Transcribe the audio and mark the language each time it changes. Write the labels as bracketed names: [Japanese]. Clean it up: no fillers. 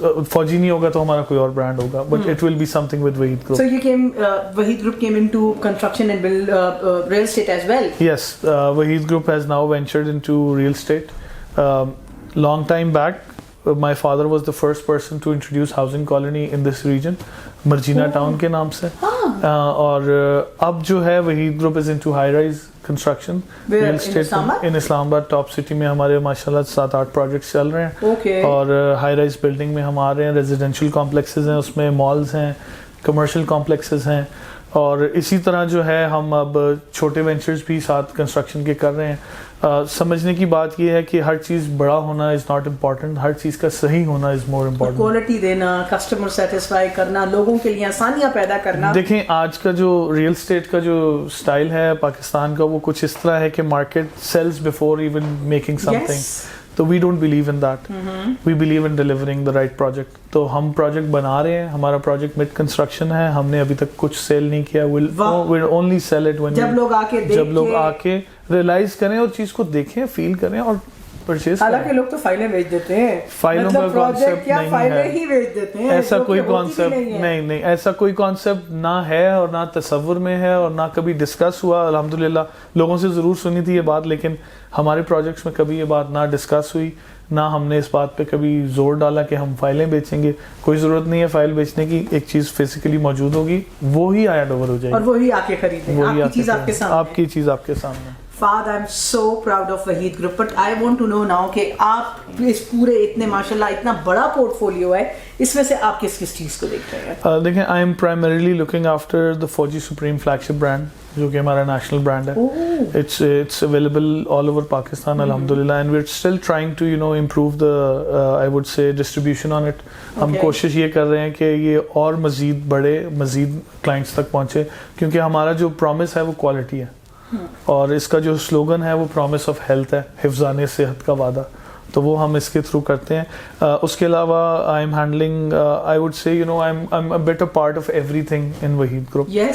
[Urdu] فوجی نہیں ہوگا تو ہمارا کوئی اور برانڈ ہوگا, [English] But it will be something with Wahid group. So you came, Wahid Group came into construction and build real estate as well? Yes, Wahid Group has now ventured into real estate. Long time back, my father was the first person to introduce housing colony in this region, Marjina town [Urdu] کے نام سے. اور اب جو ہے Waheed group [English] is into [Urdu] high rise construction real estate ان اسلام آباد top city میں. ہمارے ماشاء اللہ 7-8 پروجیکٹس چل رہے ہیں اور ہائی رائز بلڈنگ میں ہم آ رہے ہیں. ریزیڈینشیل کمپلیکسز ہیں, اس میں مالز ہیں, کمرشل کمپلیکسز ہیں, اور اسی طرح جو ہے ہم اب چھوٹے وینچرز بھی ساتھ کنسٹرکشن کے کر رہے ہیں. سمجھنے کی بات یہ ہے کہ ہر چیز بڑا ہونا [English] is not important, [Urdu] ہر چیز کا صحیح ہونا [English] Is more important. [Urdu] کوالٹی دینا, کسٹمر سیٹسفائی کرنا, لوگوں کے لیے آسانیاں پیدا کرنا. دیکھیں آج کا جو ریئل اسٹیٹ کا جو اسٹائل ہے پاکستان کا وہ کچھ اس طرح ہے کہ [English] Market sells before even making something. تو we don't believe in that, we believe in delivering the right project. [Urdu] تو ہم پروجیکٹ بنا رہے ہیں, ہمارا پروجیکٹ مڈ کنسٹرکشن ہے, ہم نے ابھی تک کچھ سیل نہیں کیا. [English] we'll only sell it when [Urdu] جب لوگ آ کے ریئلائز کریں اور چیز کو دیکھیں, فیل کریں اور پرچیز کریں. حالانکہ لوگ تو فائلیں بیچ دیتے ہیں, فائلوں کا کانسیپٹ نہیں ہے, ایسا کوئی کانسیپٹ نہیں, ایسا کوئی کانسیپٹ نہ ہے اور نہ تصور میں ہے اور نہ کبھی ڈسکس ہوا. الحمدللہ لوگوں سے ضرور سنی تھی یہ بات, لیکن ہمارے پروجیکٹس میں کبھی یہ بات نہ ڈسکس ہوئی, نہ ہم نے اس بات پہ کبھی زور ڈالا کہ ہم فائلیں بیچیں گے. کوئی ضرورت نہیں ہے فائل بیچنے کی, ایک چیز فزیکلی موجود ہوگی وہی ہینڈ اوور ہو جائے گی اور وہی آ کے خریدیں, آپ کی چیز آپ کے سامنے, آپ کی چیز آپ کے سامنے. Fahad, [English] I'm so proud of Wahid Group, but I want to know now [Urdu] کہ آپ اس پورے اتنے ماشاءاللہ اتنا بڑا پورٹ فولیو ہے, اس میں سے آپ کس کس چیز کو دیکھ رہے ہیں؟ [English] دیکھیں I am primarily looking after the Fauji Supreme flagship brand [Urdu] جو کہ ہمارا نیشنل برانڈ ہے. [English] It's available all over Pakistan alhamdulillah, and we're still trying to improve the I would say distribution on it. [Urdu] ہم کوشش یہ کر رہے ہیں کہ یہ اور مزید بڑے, مزید کلائنٹس تک پہنچے, کیونکہ ہمارا جو پرومس ہے وہ کوالٹی ہے اور اس کا جو سلوگن ہے وہ [English] promise of health [Urdu] ہے, حفظان صحت کا وعدہ. تو وہ ہم اس کے تھرو کرتے ہیں. [English] اس کے علاوہ I am handling I would say I am a better part of everything in Waheed group.